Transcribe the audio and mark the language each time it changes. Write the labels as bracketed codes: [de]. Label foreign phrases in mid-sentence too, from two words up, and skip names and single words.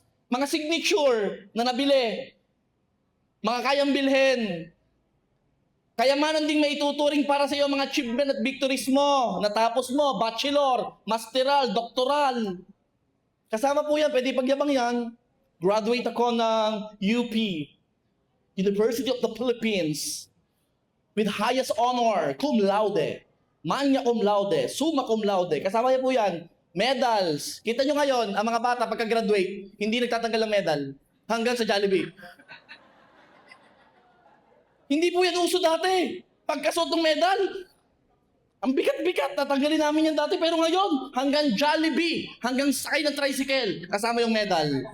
[tl] Mga signature na nabili. Mga kayang bilhin. Kayamanan ding may ituturing para sa iyo mga achievement at victories mo. Natapos mo, bachelor, masteral, doctoral. Kasama po yan, pwede pagyabang yan. Graduate ako ng UP, University of the Philippines, [en] with highest honor, [tl] cum laude, magna cum laude, summa cum laude. Kasama niya po yan. Medals. Kita nyo ngayon, ang mga bata pagka-graduate, hindi nagtatanggal ng medal. Hanggang sa Jollibee. Hindi po yan uso dati. Pagkasuot ng medal. Ang bigat-bigat, tatanggalin namin yan dati. Pero ngayon, hanggang Jollibee, hanggang sakay ng tricycle, kasama yung medal.